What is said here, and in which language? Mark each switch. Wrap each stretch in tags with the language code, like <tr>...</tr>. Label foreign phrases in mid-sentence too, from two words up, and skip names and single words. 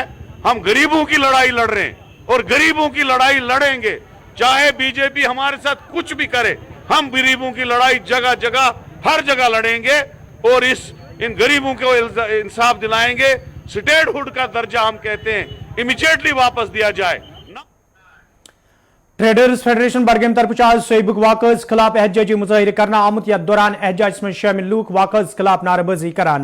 <hi>हम गरीबों की लड़ाई लड़ रहे हैं और गरीबों की लड़ाई लड़ेंगे, चाहे बीजेपी हमारे साथ कुछ भी करे। हम गरीबों की लड़ाई जगह जगह हर जगह लड़ेंगे और इन गरीबों को इंसाफ दिलाएंगे। स्टेटहुड का दर्जा हम कहते हैं इमीडिएटली वापस दिया जाए।</hi> <ks>ट्रेडर्स फेडरेशन बडगाम तरफ आज सोइबुक वाकर्स खिलाफ एहतजाजी मुजाहिर करना आमुत, यथ दौरान एहतजाज में शामिल लूक वाकर्स खिलाफ नारेबाजी करान।</ks>